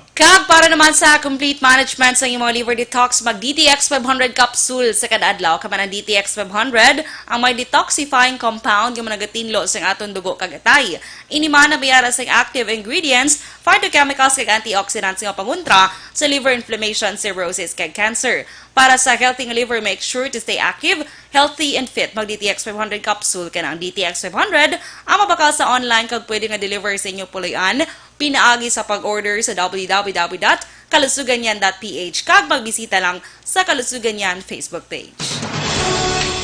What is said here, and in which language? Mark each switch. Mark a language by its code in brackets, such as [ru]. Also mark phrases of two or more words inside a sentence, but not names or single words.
[hil] Kag para naman sa [en] complete management [hil] sa imong [en] liver detox, [hil] mag DTX 500 capsule sa kada adlaw. Kaman ang DTX 500 ang may [en] detoxifying compound [hil] nga managatinlo sa aton dugo kag atay. Ini man nabiyara sa [en] active ingredients, phytochemicals [hil] kag antioxidants nga pangontra sa [en] liver inflammation, cirrhosis [hil] kag cancer. Para sa healthy nga liver, [en] make sure to stay active, healthy, and fit. [hil] Mag DTX 500 capsule ka ng DTX 500 ang mabakal sa online kag pwede nga deliver sa inyo puloy-an. Pinaagi sa pag-order sa www.kalusuganyan.ph kag magbisita lang sa Kalusuganyan Facebook page.